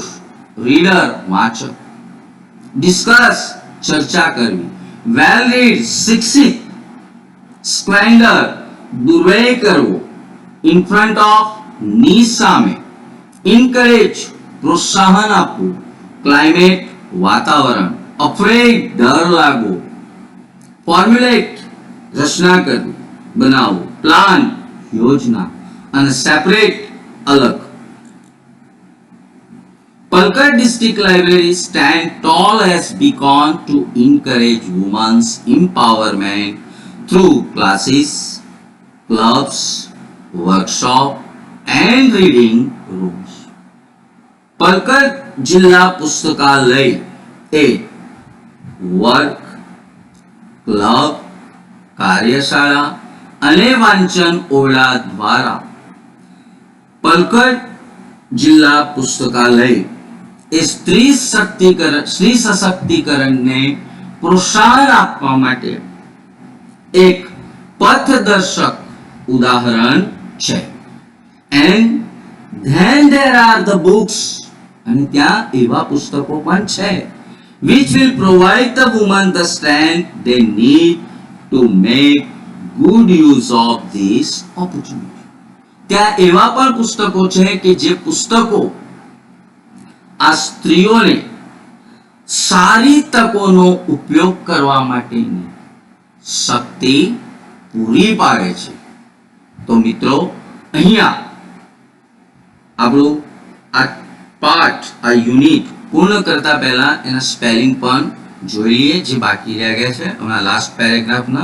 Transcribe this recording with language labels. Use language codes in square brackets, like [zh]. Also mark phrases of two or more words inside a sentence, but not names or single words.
[gu] રીડર વાચક, ડિસ્કસ ચર્ચા કરવી, [en] well read [gu] શિક્ષિત, સ્પ્લેન્ડર દુર્વ્યય કરવો, [en] in front of [gu] ની સામે, ઇન્કરેજ પ્રોત્સાહન આપવું, ક્લાઇમેટ વાતાવરણ, અફ્રેડ ડર લાગવો, ફોર્મ્યુલેટ રચના કરવી બનાવવું, પ્લાન યોજના અને સેપરેટ અલગ. [en] Palkad District Library stand tall as beacon to encourage women's empowerment through classes, clubs, workshop and reading rooms. [gu] Palkad જિલ્લા પુસ્તકાલય એ વર્ક, ક્લબ, કાર્યશાળા અને વાંચન ઓરડા દ્વારા પલકડ જિલ્લા પુસ્તકાલય એ સ્ત્રી સશક્તિકરણને પ્રોત્સાહન આપવા માટે એક પથદર્શક ઉદાહરણ છે. [en] And then there are the books, [gu] અને ત્યાં એવા પુસ્તકો પણ છે [en] which will provide the women the strength they need to make good use of this opportunity. [gu] ત્યાં એવા પણ પુસ્તકો છે કે જે પુસ્તકો આ સ્ત્રીઓને સારી તકોનો ઉપયોગ કરવા માટેની શક્તિ પૂરી પાડે છે. તો મિત્રો અહીંયા આપણું આ પાઠ, આ યુનિટ પૂર્ણ કરતા પહેલા એના સ્પેલિંગ પણ જોઈ લઈએ જે બાકી રહ્યા ગયા છે હમણાં [en] last paragraphના.